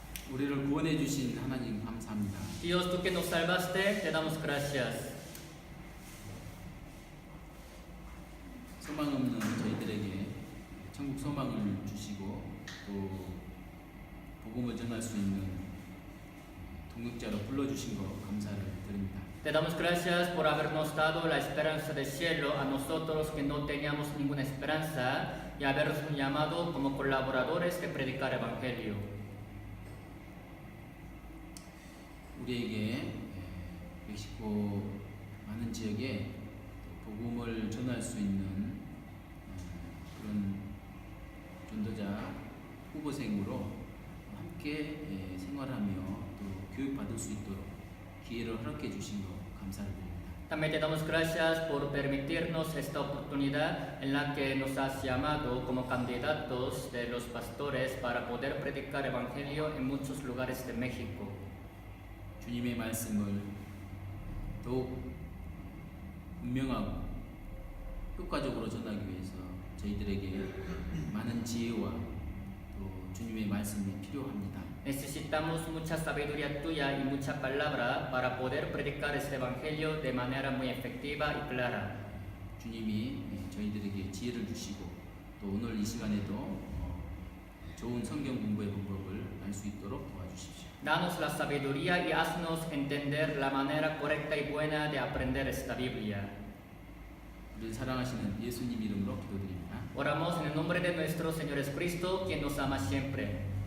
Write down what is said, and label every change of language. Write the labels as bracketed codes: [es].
[ko] 우리를 구원해 주신 하나님 감사합니다. [es] Dios, tú que nos salvaste, te damos gracias. [ko] 소망 없는 저희들에게 천국 소망을 주시고 또 복음을 전할 수 있는 동역자로 불러주신 것 감사를 드립니다. [es] Te damos gracias por habernos dado la esperanza del cielo a nosotros que no teníamos ninguna esperanza y habernos llamado como colaboradores de predicar el Evangelio. [ko] 우리에게 멕시코 많은 지역에 복음을 전할 수 있는 그런 전도자 후보생으로 함께 생활하며 또 교육받을 수 있도록 기회를 허락해 주신 것 감사를 드립니다. [es] También te damos gracias por permitirnos esta oportunidad en la que nos has llamado como candidatos de los pastores para poder predicar el Evangelio en muchos lugares de México. [ko] 주님의 말씀을 더욱 분명하고 효과적으로 전하기 위해서 저희들에게 많은 지혜와 또 주님의 말씀이 필요합니다. [es] Necesitamos mucha sabiduría tuya y mucha palabra para poder predicar este Evangelio de manera muy efectiva y clara. [ko] 주님이 저희들에게 지혜를 주시고 또 오늘 이 시간에도 좋은 성경 공부의 방법을 알 수 있도록 도와주십시오. [es] Danos la sabiduría y haznos entender la manera correcta y buena de aprender esta Biblia. [ko] 우리를 사랑하시는 예수님 이름으로 기도드립니다. [es] Oramos en el nombre de nuestro Señor Jesucristo, quien nos ama siempre.